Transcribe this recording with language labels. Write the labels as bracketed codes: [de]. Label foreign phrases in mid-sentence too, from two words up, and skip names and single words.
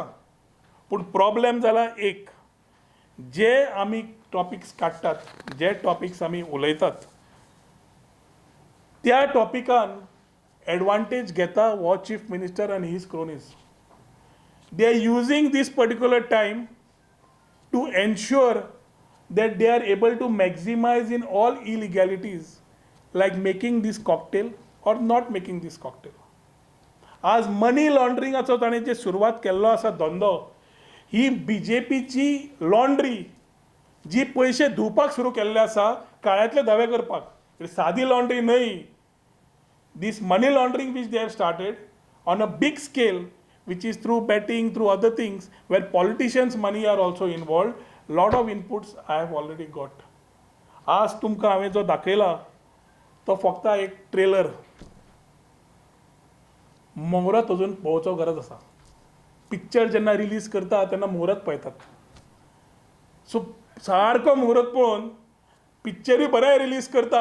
[kok] पूण प्रॉब्लेम जाला एक, जे आमी टॉपिक्स काडटात, जे टॉपिक्स आमी उलयतात, त्या टॉपिकान एडवांटेज घेता हो [en] chief minister [kok] आनी [en] his cronies. they are using this particular time to ensure that they are able to maximize in all illegalities, like making this cocktail or not making this cocktail. [kok] आज मनी लॉन्ड्रिंगाचो ताणें जे सुरवात केल्लो आसा धंदो, ही बीजेपीची लॉन्ड्री जी पयशे धुवपाक सुरू केल्ले आसा काळ्यांतले धवे करपाक, सादी लॉन्ड्री न्हय. [en] This money laundering which they have started on a big scale, which is through betting, through other things, where politicians' money are also involved. Lot of inputs I have already got. [kok] आज तुमकां हांवें जो दाखयला तो फक्त एक ट्रेलर. मुहूर्त अजून पळोवचो गरज आसा. पिक्चर जेन्ना रिलीज करता तेन्ना मुहूर्त पळयतात. सो सारको मुहूर्त पळोवन पिक्चरूय बरें रिलीज करता.